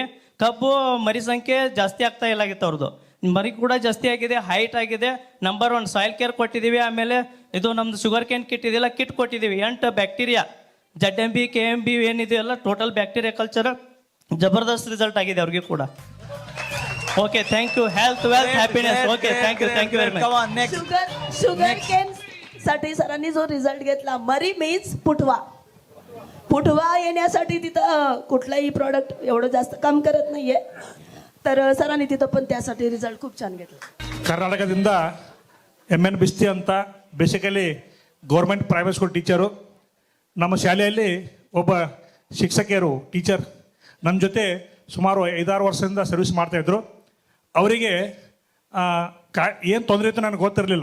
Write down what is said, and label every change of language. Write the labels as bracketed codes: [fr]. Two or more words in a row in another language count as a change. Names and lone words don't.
[kn] ಕಬ್ಬು ಮರಿ ಸಂಖ್ಯೆ ಜಾಸ್ತಿ ಆಗ್ತಾ ಇಲ್ಲಾಗಿತ್ತು, ಅವ್ರದ್ದು ಮರಿ ಕೂಡ ಜಾಸ್ತಿ ಆಗಿದೆ, ಹೈಟ್ ಆಗಿದೆ. ನಂಬರ್ 1 [en] soil care [kn] ಕೊಟ್ಟಿದ್ದೀವಿ. ಆಮೇಲೆ ಇದು ನಮ್ದು [en] sugar cane kit [kn] ಇದೆಲ್ಲ ಕಿಟ್ ಕೊಟ್ಟಿದ್ದೀವಿ. 8 ಬ್ಯಾಕ್ಟೀರಿಯಾ ZMB KMB ಏನಿದೆಯಲ್ಲ [en] total bacteria culture [kn] ಜಬರ್ದಸ್ತ್ ರಿಸಲ್ಟ್ ಆಗಿದೆ ಅವ್ರಿಗೆ ಕೂಡ. [en] OK thank you. Health wealth हॅपीनेस. OK thank you very much. [mr] शुगर केन साठी सरांनी जो रिझल्ट घेतला, मरी मीन्स फुटवा येण्यासाठी तिथं कुठलाही प्रॉडक्ट एवढं जास्त काम करत नाहीये, तर सरांनी तिथं पण त्यासाठी रिझल्ट खूप छान घेतला. [kn] ಕರ್ನಾಟಕದಿಂದ MN ಬಿಸ್ತಿ ಅಂತ ಬೇಸಿಕಲಿ [en] government private school [kn] ಟೀಚರು. ನಮ್ಮ ಶಾಲೆಯಲ್ಲಿ ಒಬ್ಬ ಶಿಕ್ಷಕಿಯರು ಟೀಚರ್ ನನ್ನ ಜೊತೆ ಸುಮಾರು 5-6 ವರ್ಷದಿಂದ ಸರ್ವಿಸ್ ಮಾಡ್ತಾಯಿದ್ರು. ಅವರಿಗೆ ಏನು ತೊಂದರೆ ಇತ್ತು ನನಗೆ ಗೊತ್ತಿರಲಿಲ್ಲ.